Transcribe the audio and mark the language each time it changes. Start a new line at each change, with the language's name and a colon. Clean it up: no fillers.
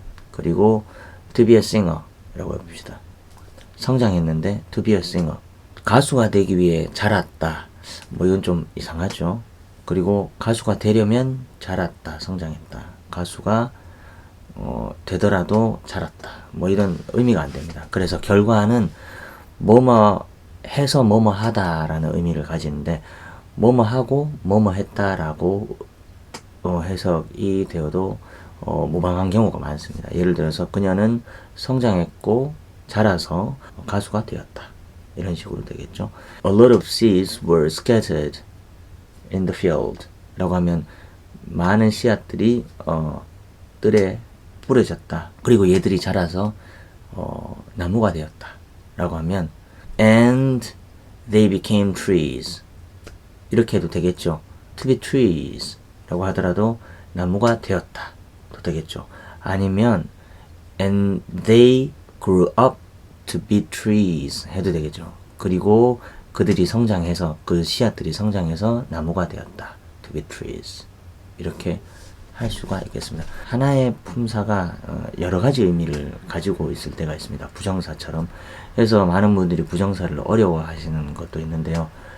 English: 그리고 to be a singer
Korean: 라고 해봅시다. 성장했는데
English: to be a singer.
Korean: 가수가 되기 위해 자랐다. 이건 좀 이상하죠. 그리고 가수가 되려면 자랐다. 성장했다. 가수가 되더라도 자랐다. 이런 의미가 안 됩니다. 그래서 결과는 뭐뭐 해서 뭐뭐 하다라는 의미를 가지는데 뭐뭐 하고 뭐뭐 했다라고 해석이 되어도 무방한 경우가 많습니다. 예를 들어서 그녀는 성장했고 자라서 가수가 되었다. 이런 식으로 되겠죠.
English: A lot of seeds were scattered in the field
Korean: 라고 하면 많은 씨앗들이 뜰에 뿌려졌다. 그리고 얘들이 자라서 나무가 되었다. 라고 하면
English: and they became trees
Korean: 이렇게 해도 되겠죠.
English: to be trees
Korean: 라고 하더라도 나무가 되었다. 도 되겠죠.
English: 아니면 and they grew up to be trees
Korean: 해도 되겠죠. 그리고 그들이 성장해서 그 씨앗들이 성장해서 나무가 되었다.
English: to be trees
Korean: 이렇게 할 수가 있겠습니다. 하나의 품사가 여러 가지 의미를 가지고 있을 때가 있습니다. 부정사처럼. 그래서 많은 분들이 부정사를 어려워하시는 것도 있는데요.